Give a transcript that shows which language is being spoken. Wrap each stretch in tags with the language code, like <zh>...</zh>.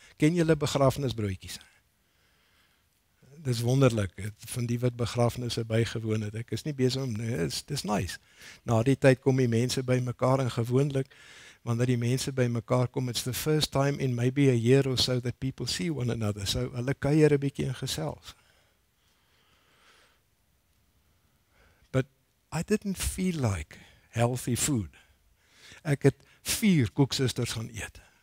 <af>Ken julle begrafnisbroodjies? Dis wonderlik, van die wat begrafnisse bygewoon het. Ek is nie besig om, nee, dis nice. Na die tyd kom die mense by mekaar en gewoonlik, wanneer die mense by mekaar kom,</af> <en>it's the first time in maybe a year or so that people see one another.</en> <af>So hulle kuier 'n bietjie en gesels.</af> <en>But I didn't feel like healthy food.</en> <af>Ek het 4 koeksusters gaan eet.</af>